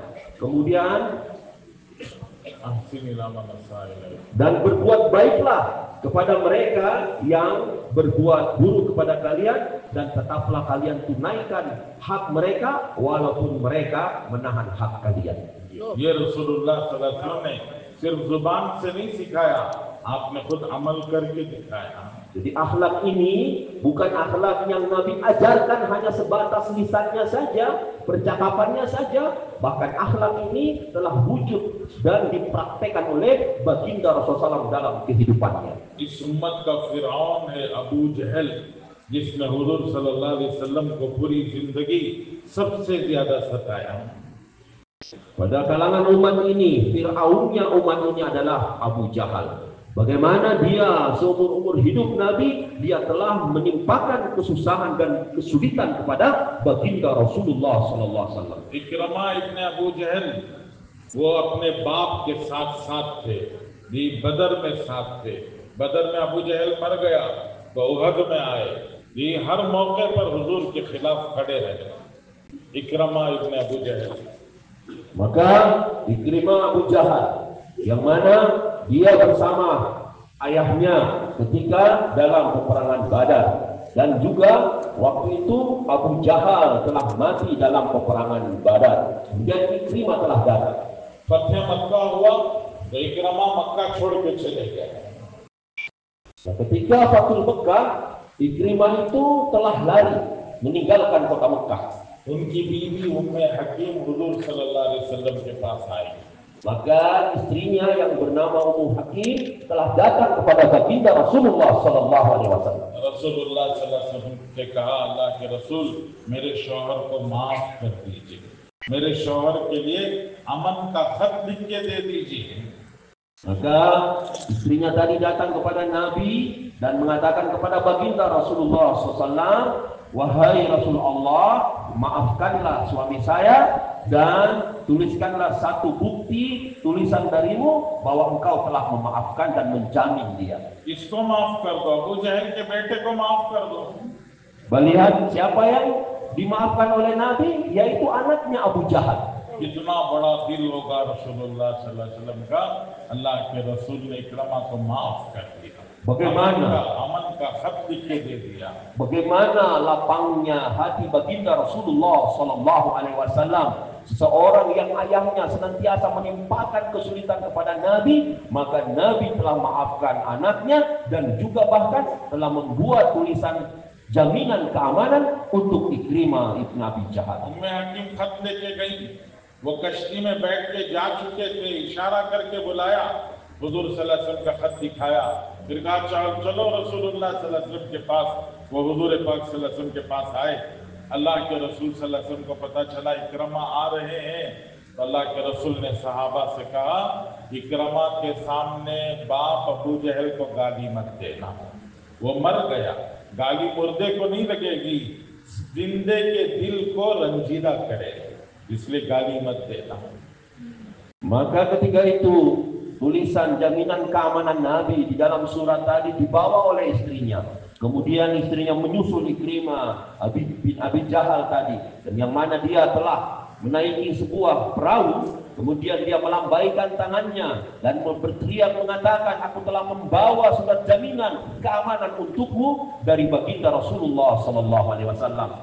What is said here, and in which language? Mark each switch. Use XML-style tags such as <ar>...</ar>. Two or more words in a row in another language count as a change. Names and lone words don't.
<id>Kemudian dan berbuat baiklah kepada mereka yang berbuat buruk kepada kalian, dan tetaplah kalian tunaikan hak mereka walaupun mereka menahan hak kalian.</id> <hi>ये रसूलुल्लाह</hi> <ar>صلى الله عليه وسلم</ar> <hi>ने सिर्फ जुबान से नहीं सिखाया, आपने खुद अमल करके दिखाया।</hi> <id>Jadi akhlak ini bukan akhlak yang Nabi ajarkan hanya sebatas lisannya saja, percakapannya saja, bahkan akhlak ini telah wujud dan dipraktekkan oleh baginda Rasulullah SAW dalam kehidupannya.</id> <hi>इस उम्मत का फिरौन है अबू जहल, जिसने हुजूर</hi> <ar>صلى الله عليه وسلم</ar> <hi>को पूरी जिंदगी सबसे ज्यादा सताया।</hi> <id>Pada kalangan umat ini, Fir'aunnya umat ini adalah Abu Jahal. Bagaimana dia seumur-umur hidup Nabi, dia telah menimpakan kesusahan dan kesulitan kepada baginda Rasulullah SAW.</id> <hi>इकरमा इब्ने अबू जहल वो अपने बाप के साथ साथ थे, भी बदर में साथ थे। बदर में अबू जहल मर गया तो उहद में आए, ये हर मौके पर हुजूर के खिलाफ खड़े रहे। इकरमा इब्ने अबू जहल,</hi> <id>maka Ikrimah Abu Jahal yang mana dia bersama ayahnya ketika dalam peperangan Badar, dan juga waktu itu Abu Jahal telah mati dalam peperangan Badar. Kemudian Ikrimah telah datang.</id> <hi>फतह मक्का हुआ तो इकरमा मक्का छोड़ के चले गए।</hi> <id>Nah, ketika Fathul Mekah, Ikrimah itu telah lari meninggalkan kota Mekah.</id> <hi>उनकी बीवी उम्मे हकीम हुजूर</hi> <ar>صلى الله عليه وسلم</ar> <hi>के पास आई।</hi> <id>Maka istrinya yang bernama Ummu Hakim telah datang kepada baginda Rasulullah</id> <ar>صلى الله عليه وسلم.</ar> <hi>रसूलुल्लाह</hi> <ar>صلى الله عليه وسلم</ar> <hi>से कहा, अल्लाह के रसूल मेरे शौहर को माफ कर दीजिए, मेरे शौहर के लिए अमन का खत लिख के दे दीजिए।</hi> <id>Maka istrinya tadi datang kepada Nabi dan mengatakan kepada baginda Rasulullah SAW, wahai Rasulullah, maafkanlah suami saya dan tuliskanlah satu bukti tulisan darimu bahwa engkau telah memaafkan dan menjamin dia.</id> <hi>इसको माफ कर दो, अबू जहल के बेटे को माफ कर दो।</hi> <id>Melihat siapa yang dimaafkan oleh Nabi, yaitu anaknya Abu Jahal.</id> <hi>कितना बड़ा दिल होगा रसूलुल्लाह</hi> <ar>صلى الله عليه وسلم</ar> <hi>का, अल्लाह के रसूल ने इकरमा को माफ कर दिया।</hi> <id>Bagaimana</id> <hi>अमन का खत लिख के दे दिया।</hi> <id>Bagaimana lapangnya hati baginda Rasulullah</id> <ar>صلى الله عليه وسلم,</ar> <id>seseorang yang ayahnya senantiasa menimpakan kesulitan kepada Nabi, maka Nabi telah maafkan anaknya dan juga bahkan telah membuat tulisan jaminan keamanan untuk Ikrimah ibn Abi Jahal.</id> <hi>उम्मे हकीम खत लेके गई, वो कश्ती में बैठ के जा चुके थे, इशारा करके बुलाया, हुजूर</hi> <ar>صلى الله عليه وسلم</ar> <hi>का खत दिखाया, फिर कहा चलो रसूलुल्लाह</hi> <ar>صلى الله عليه وسلم</ar> <hi>के पास। वो हुजूर पाक</hi> <ar>صلى الله عليه وسلم</ar> <hi>के पास आए। अल्लाह के रसूल</hi> <ar>صلى الله عليه وسلم</ar> <hi>को पता चला इकरमा आ रहे हैं, तो अल्लाह के रसूल ने सहाबा से कहा, इकरमा के सामने बाप अबू जहल को गाली मत देना, वो मर गया, गाली मुर्दे को नहीं लगेगी, जिंदे के दिल को रंजीदा करे, इसलिए गाली मत देना।</hi> <id>Maka ketika itu tulisan jaminan keamanan Nabi di dalam surat tadi dibawa oleh istrinya. Kemudian istrinya menyusul Ikrimah bin Abi Jahal tadi, dan yang mana dia telah menaiki sebuah perahu, kemudian dia melambaikan tangannya dan berteriak mengatakan, aku telah membawa surat jaminan keamanan untukmu dari baginda Rasulullah</id> <ar>صلى الله عليه وسلم.</ar>